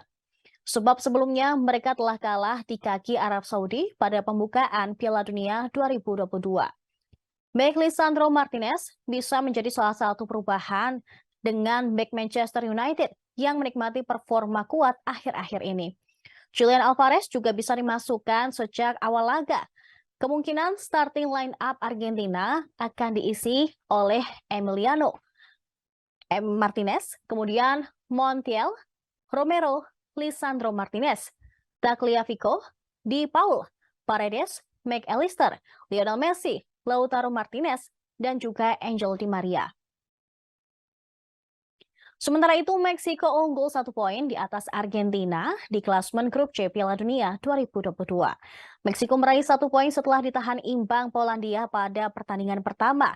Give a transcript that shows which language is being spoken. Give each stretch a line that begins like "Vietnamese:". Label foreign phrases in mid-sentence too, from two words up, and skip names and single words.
Indonesian: Sebab sebelumnya mereka telah kalah di kaki Arab Saudi pada pembukaan Piala Dunia 2022. Baik Lisandro Martinez bisa menjadi salah satu perubahan dengan back Manchester United yang menikmati performa kuat akhir-akhir ini. Julian Alvarez juga bisa dimasukkan sejak awal laga. Kemungkinan
English: starting line up
Indonesian: Argentina akan diisi oleh Emiliano Martinez, kemudian Montiel, Romero, Lisandro Martinez, Tagliafico, Di Paul, Paredes, McAllister, Lionel Messi, Lautaro Martinez, dan juga Angel Di Maria. Sementara itu, Meksiko unggul 1 poin di atas Argentina di klasemen grup C Piala Dunia 2022. Meksiko meraih 1 poin setelah ditahan imbang Polandia pada pertandingan pertama.